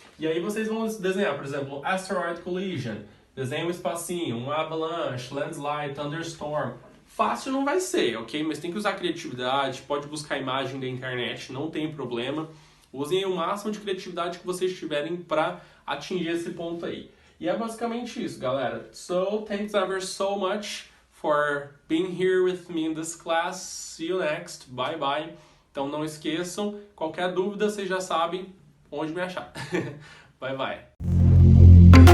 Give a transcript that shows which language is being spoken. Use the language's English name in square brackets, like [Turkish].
[Portuguese] E aí vocês vão desenhar, por exemplo, asteroid collision. Desenha um espacinho, um avalanche, landslide, thunderstorm. Fácil não vai ser, ok? Mas tem que usar criatividade, pode buscar imagem da internet, não tem problema. Usem o máximo de criatividade que vocês tiverem para atingir esse ponto aí. E é basicamente isso, galera. [English] So, thanks ever so much for being here with me in this class. See you next. Bye bye. [Portuguese] Então não esqueçam, qualquer dúvida vocês já sabem onde me achar. [English] Bye bye.